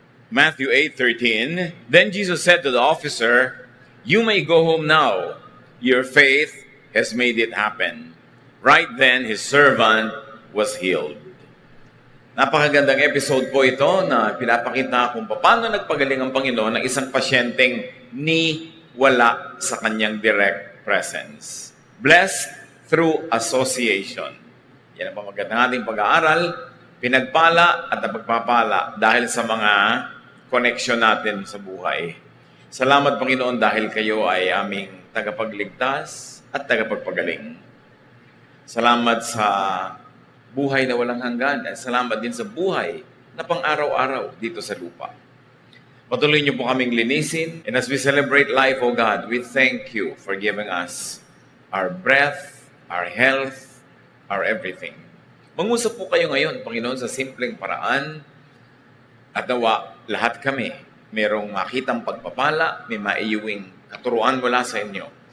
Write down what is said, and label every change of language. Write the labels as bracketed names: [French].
[English] Matthew 8:13, then Jesus said to the officer, "You may go home now. Your faith has made it happen." Right then, his servant was healed. [Filipino] Napakagandang episode po ito na pinapakita kung paano nagpagaling ang Panginoon ng isang pasyenteng ni wala sa kanyang [English] direct presence. Blessed through association. [Filipino] Yan ang pamagandang ating pag-aaral, pinagpala at napagpapala dahil sa mga connection natin sa buhay. Salamat Panginoon dahil kayo ay aming tagapagligtas at tagapagpagaling. Salamat sa buhay na walang hanggan at salamat din sa buhay na pang-araw-araw dito sa lupa. Patuloy niyo po kaming linisin, [English] and as we celebrate life, O God, we thank you for giving us our breath, our health, our everything. [Filipino] Mangusap po kayo ngayon, Panginoon, sa simpleng paraan at nawa lahat kami merong makitang pagpapala, may maiuwing katuruan mula sa inyo.